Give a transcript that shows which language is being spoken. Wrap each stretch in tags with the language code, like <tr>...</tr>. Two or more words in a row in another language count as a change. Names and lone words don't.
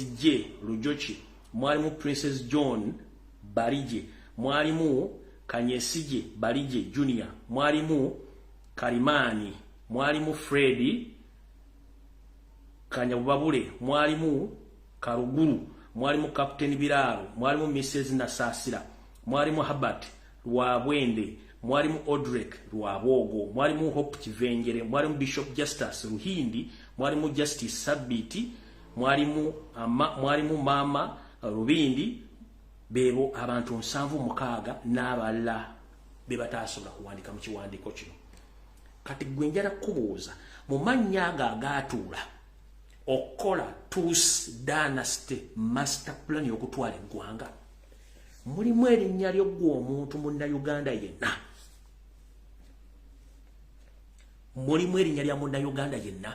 <lg>J LUJJI, mwalimu Princess John Barije, mwalimu Kanyesije Barije Junior, mwalimu Karimani, mwalimu Freddy Kanyababule, mwalimu Karuguru, mwalimu Captain Biraro, mwalimu Mrs. Nasasira, mwalimu Habat Rwabwende, mwalimu Odrek Rwabogo, mwalimu Hope Kivengere, mwalimu Bishop Justice Ruhindi, mwalimu Justice Sabiti, mwalimu Mama Rubindi. Bebo abantu 7 n'abala bebatasobola kuwandika mu kiwandiiko kino. Kati gwe njala kubuuza mu mannya agatuula okola Tus Dynasty</lg> <en>master plan</en> <lg>y'okutwala eggwanga, mulimu erinnya ly'oggwa omuntu munnayuganda yenna, mulimu erinnya lya munnayuganda yenna.</lg>